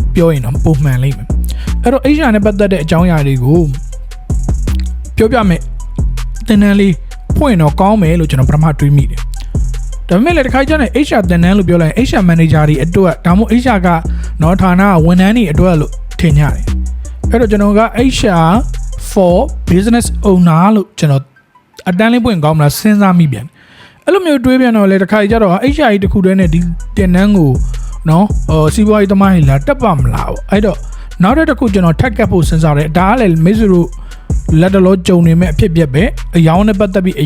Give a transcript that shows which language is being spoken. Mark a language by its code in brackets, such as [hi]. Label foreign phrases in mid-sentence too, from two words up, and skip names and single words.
[my] ပြောရင်တော့ပုံမှန်လိမ့်မယ်အဲ့တော့ HR နဲ့ပတ်သက်တဲ့အကြောင်းအရာတွေကိုပြောပြမယ်သင်တန်းလေးဖွင့်တော့ကောင်းမယ်လို့ကျွန်တော်ပထမတွေးမိတယ်ဒါပေမဲ့လည်းတစ်ခါကျရင် HR သင်တန်းလို့ပြောလိုက်ရင် [en] HR manager [my] တွေအတွက်ဒါမှမဟုတ် HR ကနော်ဌာနဝန်ထမ်းတွေအတွက် လို့ထင်ကြတယ်အဲ့တော့ကျွန်တော်က [en] HR for business owner [my] လို့ကျွန်တော်အတန်းလေးပွင့်ကောင်းမလားစဉ်းစားမိပြန်အဲ့လိုမျိုးတွေးပြန်တော့လေတစ်ခါကျတော့ HR ကြီးတစ်ခုတည်းနဲ့ဒီတင်နန်းကိုနော်စီးပွားရေးသမားတွေ လာတက်ပါမလားပေါ့အဲ့တော့နောက်တစ်ခုကျွန်တော်ထပ်ကပ်ဖို့စဉ်းစားတယ်ဒါကလည်းမိတ်ဆွေတို့လက်တလုံးကြုံနေမဲ့အဖြစ်ပြက်ပဲအယောင်နဲ့ပတ်သက်ပြီးအ